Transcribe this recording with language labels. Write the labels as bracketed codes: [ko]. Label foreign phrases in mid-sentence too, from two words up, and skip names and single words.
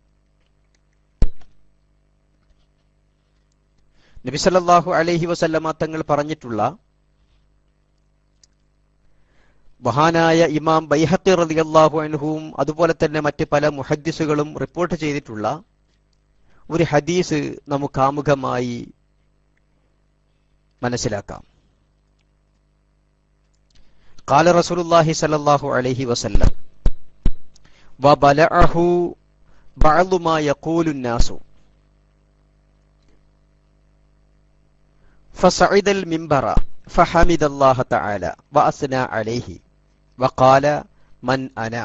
[ml] നബി [ar] صلى الله عليه وسلم [ml] തങ്ങൾ പറഞ്ഞിട്ടുള്ള, മഹാനായ ഇമാം ബൈഹഖി [ar] رضي الله عنه [ml] അതുപോലെ തന്നെ മറ്റ് പല മുഹദ്ദിസുകളും റിപ്പോർട്ട് ചെയ്തിട്ടുള്ള ഒരു ഹദീസ് നമുക്ക് ആമുഖമായി മനസ്സിലാക്കാം. [ar] قال رسول الله صلى الله عليه وسلم وبلعه بعض ما يقول الناس فصعد المنبر فحمد الله تعالى وأثنى عليه وقال من أنا؟